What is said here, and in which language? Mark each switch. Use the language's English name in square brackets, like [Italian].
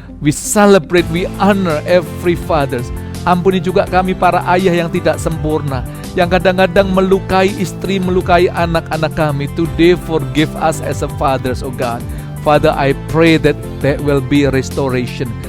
[English] We celebrate, we honor every fathers. [Indonesian] Ampuni juga kami para ayah yang tidak sempurna, yang kadang-kadang melukai istri, melukai anak-anak kami. [English] Today forgive us as a fathers, oh God. Father, I pray that there will be a restoration.